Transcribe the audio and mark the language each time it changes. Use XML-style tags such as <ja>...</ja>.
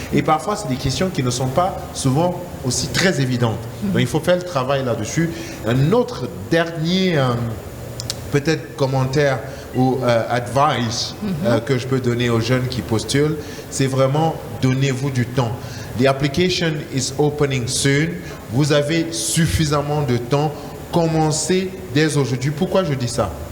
<fr>Et parfois, c'est des questions qui ne sont pas souvent aussi très évidentes. Donc il faut faire le travail là-dessus. Un autre dernier, peut-être commentaire ou advice que je peux donner aux jeunes qui postulent, c'est vraiment donnez-vous du temps.</fr> <en>The application is opening soon.</en> <fr>Vous avez suffisamment de temps. Commencez dès aujourd'hui. Pourquoi je dis ça?</fr>